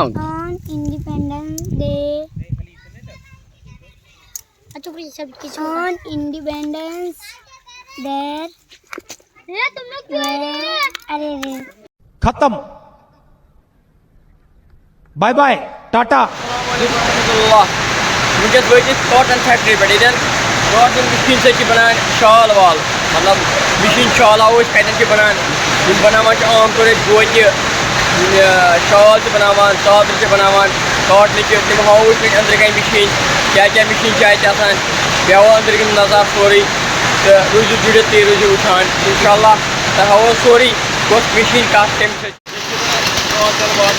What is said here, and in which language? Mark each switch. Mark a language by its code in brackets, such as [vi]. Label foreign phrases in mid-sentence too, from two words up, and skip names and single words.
[en] Independence Day Independence ختم bye bye tata [ks] ونکس وٲتۍ [en] cotton factory [ks] پہ [en] cotton machine [ks] سۭتۍ چھِ بنان شال وال مطلب مشیٖن شالاو أسۍ کتٮ۪ن چھِ بنان یِم بناوان چھِ عام طور أسۍ گوجہِ شال چھِ بناوان ژادرِ چھِ بناوان کاٹنٕچہِ تِم ہاوو أسۍ وۄنۍ أنٛدرٕ کَنۍ مشیٖن کیٛاہ کیٛاہ مشیٖن چھِ اَتہِ آسان بیٚیہِ ہاوو أنٛدرٕ کِنۍ نظر سورُے تہٕ روٗزِو جُڑِتھ تُہۍ روٗزِو وٕچھان [ar] اِنشاء اللہ [ks] تۄہہِ ہاوو سورُے کۄس مشیٖن کَتھ کَمہِ سۭتۍ تۄہہِ